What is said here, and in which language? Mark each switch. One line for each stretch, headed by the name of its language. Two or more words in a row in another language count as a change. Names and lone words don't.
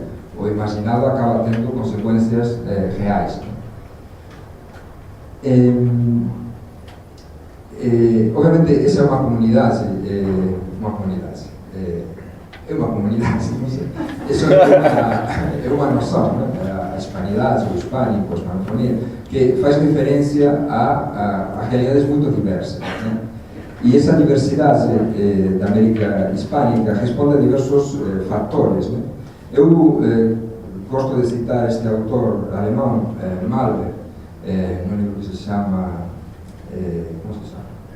Portuguese: O imaginado acaba tendo consequências reais. Obviamente, essa é uma comunidade, não sei. Isso é uma noção, né?
Galician: A hispanidade, o hispánico, a hispanofonía, que faz referencia a realidades moito diversas, né? E esa diversidade da América hispánica responde a diversos factores, né?
Portuguese: Eu gosto de citar este autor alemán, Malver, no libro que se chama como se chama?